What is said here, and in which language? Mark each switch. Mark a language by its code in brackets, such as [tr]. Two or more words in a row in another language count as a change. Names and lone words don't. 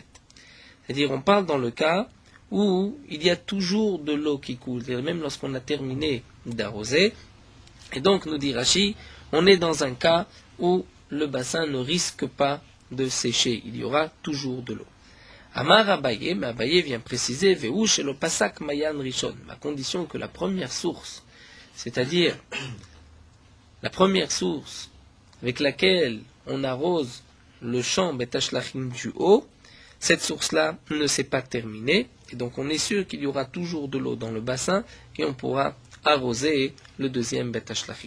[fr] C'est-à-dire, on parle dans le cas où il y a toujours de l'eau qui coule, c'est-à-dire même lorsqu'on a terminé d'arroser. Et donc, nous dit Rashi, on est dans un cas où le bassin ne risque pas de sécher, il y aura toujours de l'eau. [he] אמר אביי, [fr] mais Abaye vient préciser [he] והוא שלא פסק מעין ראשון, [fr] à condition que la première source, c'est-à-dire la première source avec laquelle on arrose le champ [he] בית השלחין [fr] du haut, cette source-là ne s'est pas terminée, et donc on est sûr qu'il y aura toujours de l'eau dans le bassin, et on pourra arroser le deuxième [he] בית השלחין.